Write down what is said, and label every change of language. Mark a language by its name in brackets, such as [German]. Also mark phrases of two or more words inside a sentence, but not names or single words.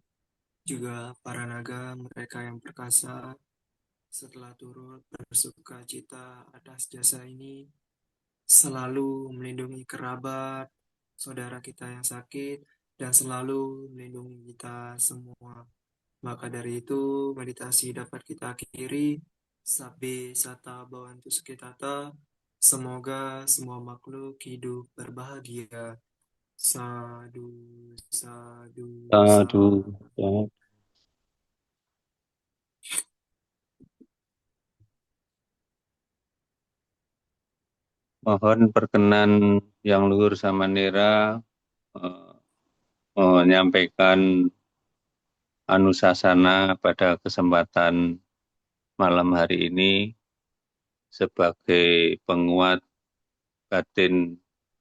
[Indonesian] juga para naga mereka yang perkasa, setelah turut bersuka cita atas jasa ini, selalu melindungi kerabat, saudara kita yang sakit, dan selalu melindungi kita semua. Maka dari itu, meditasi dapat kita akhiri. [Pali] Sabe sata bawantu sukitata. [Indonesian] Semoga semua makhluk hidup berbahagia. [Pali] Sadu, sadu, [Indonesian] Aduh, [Pali] sadu. [Indonesian] ya. Mohon perkenan yang luhur sama Nera eh, menyampaikan anusasana pada kesempatan malam hari ini sebagai penguat batin